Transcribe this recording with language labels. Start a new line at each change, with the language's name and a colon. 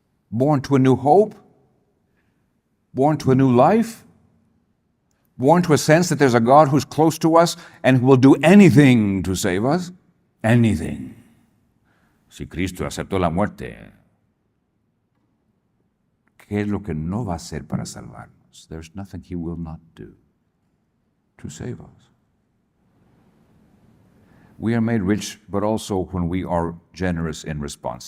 English: Born to a new hope, born to a new life, born to a sense that there's a God who's close to us and who will do anything to save us. Anything.
Spanish: Si Cristo aceptó la muerte, ¿qué es lo que no va a hacer para salvarnos?
English: There's nothing he will not do to save us. We are made rich, but also when we are generous in response.